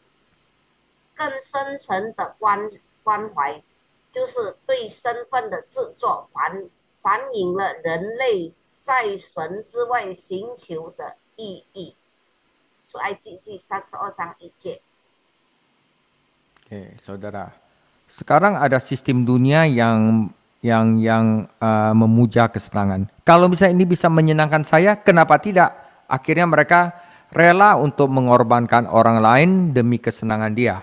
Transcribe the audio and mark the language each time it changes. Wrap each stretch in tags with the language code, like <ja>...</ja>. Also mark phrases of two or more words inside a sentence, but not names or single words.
<zh>更深层的关怀，就是对身份的制作反映了人类在神之外寻求的意义。出埃及记32章1节。</zh> <id>Oke, saudara. Sekarang ada sistem dunia yang memuja kesenangan. Kalau misalnya ini bisa menyenangkan saya, kenapa tidak? Akhirnya mereka rela untuk mengorbankan orang lain demi kesenangan dia.</id>